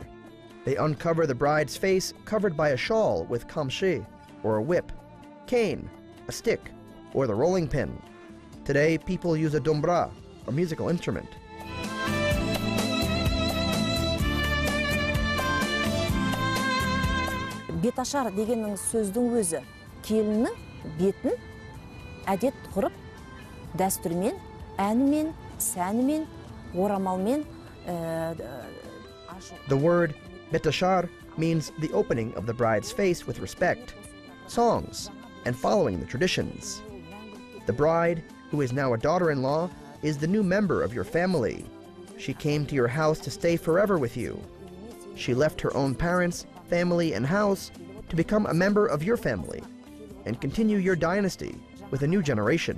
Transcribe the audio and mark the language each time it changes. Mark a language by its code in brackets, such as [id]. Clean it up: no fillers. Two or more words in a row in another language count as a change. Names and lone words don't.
[en] They uncover the bride's face covered by a shawl with kamshi, or a whip, cane, a stick, or the rolling pin. Today, people use a dombra, a musical instrument. [kk] Betashar дегеннің сөздің өзі келіннің бетін әдет ғұрып, дәстүрмен, әнімен, сәнімен, орамалмен. [en] The word betashar means the opening of the bride's face with respect, songs, and following the traditions. The bride, who is now a daughter-in-law, is the new member of your family. She came to your house to stay forever with you. She left her own parents, family, and house to become a member of your family and continue your dynasty with a new generation.